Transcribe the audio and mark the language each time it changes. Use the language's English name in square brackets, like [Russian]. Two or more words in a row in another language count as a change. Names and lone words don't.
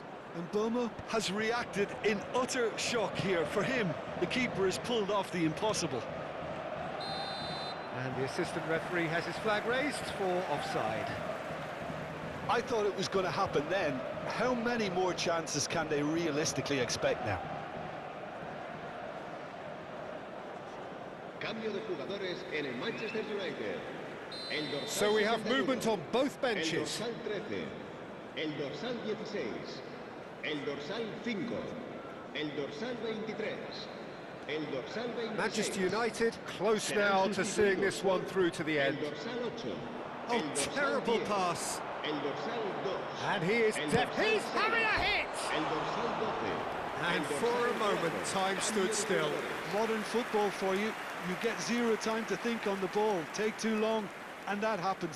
[English] And Bomo has reacted in utter shock here. For him, the keeper has pulled off the impossible. And the assistant referee has his flag raised for offside. I thought it was going to happen then. How many more chances can they realistically expect now? [Spanish] Cambio de jugadores en el Manchester United. El dorsal [English] So we have 61, movement on both benches. [Spanish] El dorsal 13, el dorsal 16, el dorsal 5, el dorsal 23, el dorsal 26. [English] Manchester United close now to seeing this one through to the end. [Spanish] El dorsal 8, [English] Oh, [Spanish] el dorsal [English] terrible [Spanish] 10, [English] pass. [Spanish] El dorsal 2. [English] And he is [Spanish] El [English] deft. [Spanish] dorsal [English] He's [Spanish] 6, [English] having a hit! [Spanish] El dorsal 12. [English] And [Spanish] el [English] for [Spanish] dorsal [English] a moment, [Spanish] 4. [English] time stood still. Modern football for you. You get zero time to think on the ball. Take too long, and that happens.